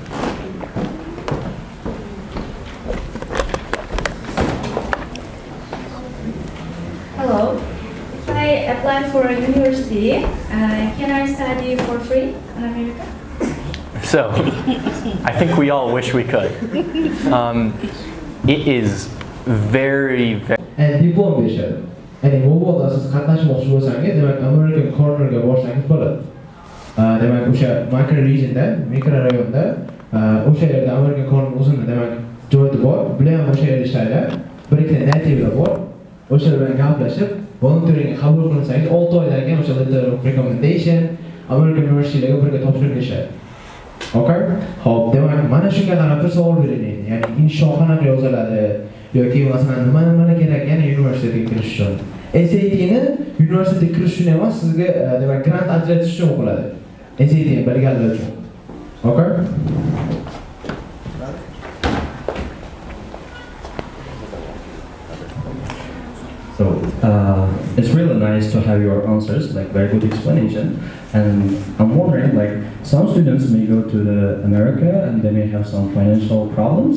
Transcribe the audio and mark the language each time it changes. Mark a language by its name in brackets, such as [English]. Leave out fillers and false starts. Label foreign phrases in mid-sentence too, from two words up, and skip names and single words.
[English] Hello. If I apply for a university, can I study for free in America? So, I think we all wish we could. It is very, very... [Uzbek] And diplom berishadi. Ya'ni Mobilda siz qatnashmoqchi bo'lsangiz, demak American Cornerga borsangiz bo'ladi. Demak o'sha makro regionda, mikrorayonda o'sha yerda American Corner o'zini demak joyi bor. Bular ham o'sha yerda ishlaydi. Bir ikkita nativlar bor. O'shalar bilan gaplashib, volunteeringga qabul qilinsangiz 6 oydan keyin o'sha [English] letter of recommendation [Uzbek] American University'larga birga topshirishadi. Okay? Xo'p, demak mana shunga qarab bir savol bering. Ya'ni insho qanaqa yoziladi yoki masalan nima kerak yana universitetiga kirish uchun? SAT-ni universitetiga kirish uchun emas, sizga demak grant ajratish uchun o'qiladi. SAT-ni bilganlar uchun. Okay? [English] So it's really nice to have your answers, like very good explanation. And I'm wondering, like some students may go to America and they may have some financial problems.